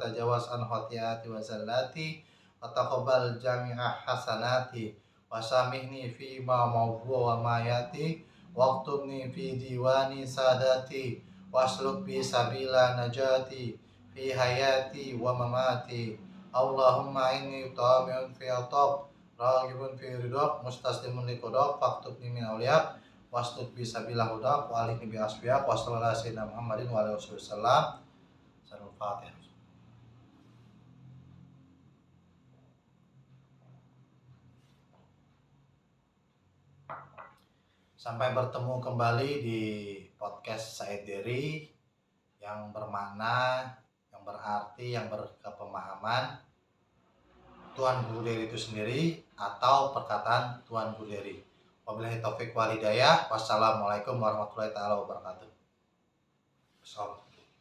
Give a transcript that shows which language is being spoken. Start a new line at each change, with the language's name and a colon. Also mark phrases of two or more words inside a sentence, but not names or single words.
Arabic: تجاوز عن خطيئاتي وزلاتي وتقبل جميع حسناتي وسامحني في ما مضى وما يأتي واكتبني في ديوان السعداء واسلك بي سبيل النجاة في حياتي ومماتي اللهم إني طامع في عطاك راغب في رضاك مستسلم لقضاك فاكتبني من أوليائك واسدد بي سبيل هداك وألحقني بأصفيائك وصلى الله سيدنا محمد وآله وسلم.
Indonesian: Salam Fatihah. Sampai bertemu kembali di podcast Said Dery yang bermakna, yang berarti, yang berkepemahaman Tuan Guru Dery itu sendiri atau perkataan Tuan Guru Dery.
Arabic: وبالله التوفيق والهداية. والسلام عليكم ورحمة الله تعالى وبركاته.